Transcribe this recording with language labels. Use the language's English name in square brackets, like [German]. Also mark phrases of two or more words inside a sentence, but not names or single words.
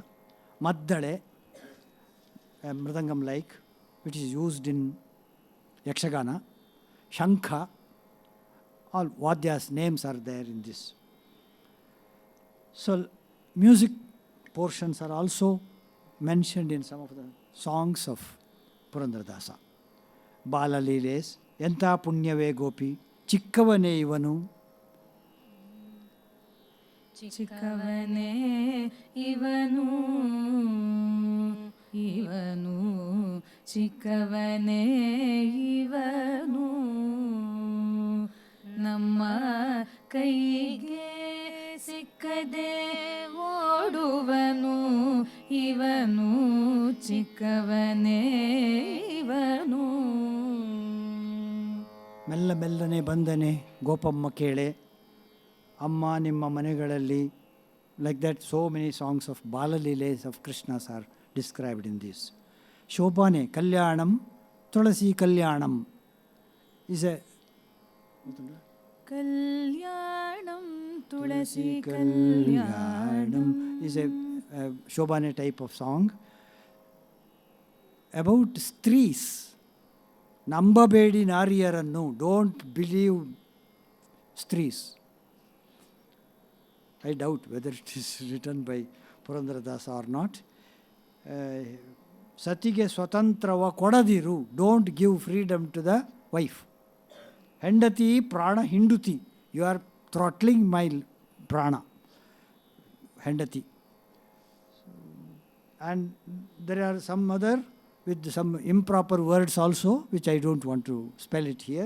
[English] Maddale, a mridangam like, which is used in Yakshagana. Shankha, all vadyas names are there in this. So music portions are also mentioned in some of the songs of Purandara Dasa. Bala Leeles, Yanta Punyave Gopi, Chikkavane Ivanu. [Kannada] ಚಿಕ್ಕವನೇ ಇವನು ಇವನು ಚಿಕ್ಕವನೇ ಇವನು ನಮ್ಮ ಕೈಗೆ ಸಿಕ್ಕದೆ ಓಡುವನು ಇವನು ಚಿಕ್ಕವನೇ ಇವನು. ಮೆಲ್ಲ ಮೆಲ್ಲನೆ ಬಂದನೆ ಗೋಪಮ್ಮ ಕೇಳೆ, ಅಮ್ಮ ನಿಮ್ಮ ಮನೆಗಳಲ್ಲಿ. [English] Like that, so many songs of Balaliles of Krishnas are described in this. Shobhane Kalyanam, Tulasi Kalyanam is a Kalyanam Tulasi Kalyanam is a Shobhane type of song about strees. [Kannada] ನಂಬಬೇಡಿ ನಾರಿಯರನ್ನು, [English] don't believe strees. I doubt whether it is written by Purandara Dasa or not. [Kannada] ಸತಿಗೆ ಸ್ವತಂತ್ರವ ಕೊಡದಿರು, [English] don't give freedom to the wife. [Kannada] ಹೆಂಡತಿ ಪ್ರಾಣ ಹಿಂಡುತಿ, [English] you are throttling my prana. Hendati. And there are some other with some improper words also, which I don't want to spell it here.